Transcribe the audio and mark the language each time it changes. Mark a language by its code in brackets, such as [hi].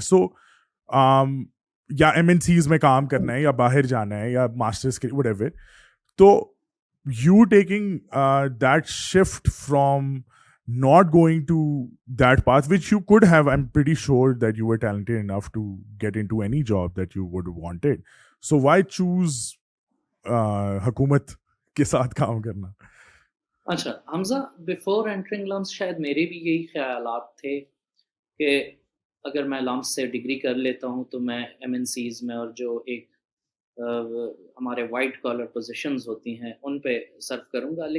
[ur] سو یا M N Cs میں کام کرنا ہے, یا باہر جانا ہے, یا ماسٹرس کے وٹ ایور. [en] تو you taking that shift from not going to that path which you could have, I'm pretty sure that you were talented enough to get into any job that you would have wanted, so why choose [ur] حکومت کے ساتھ کام کرنا؟ اچھا حمزہ، [en] before entering LUMS [ur] شاید میرے بھی یہی خیالات تھے کہ اگر میں لمس سے ڈگری کر لیتا ہوں تو میں ایم این سیز میں اور جو ایک ہمارے وائٹ کالر پوزیشنز ہوتی ہیں ان پہ سرو کروں گا.